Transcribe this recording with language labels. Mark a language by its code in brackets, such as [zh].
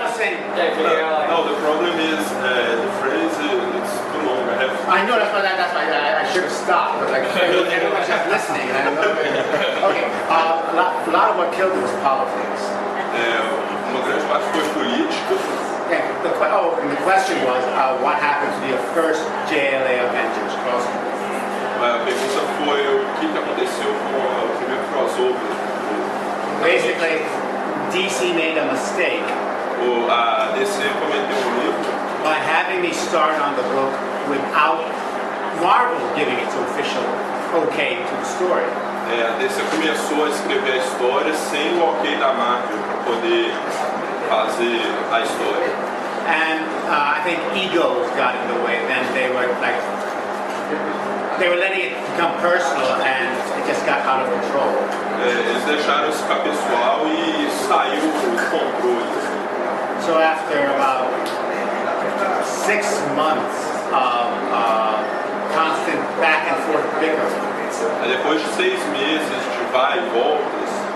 [en] No, the problem is the phrase it's too long. I know that's why I should have stopped. But everyone's just listening, and I don't know. Okay, a lot of what killed it was politics. [pt] Uma grande parte foi política. [en] Yeah, and the question was, what happened to the first JLA Avengers crossover? [pt] A pergunta foi o que aconteceu com o primeiro crossover. [en] Basically, DC made a mistake. [pt] A DC cometeu um erro [en] by having me start on the book without Marvel giving its official okay to the story. [pt] A DC começou a escrever a história sem o ok da Marvel para poder fazer a história. [en] And I think egos got in the way. Then they were letting it become personal, and it just got out of control. [pt] Eles deixaram isso ficar pessoal e saiu o controle. [en] So after about 6 months of constant back and forth bickering, [pt] depois de 6 meses de vai e voltas,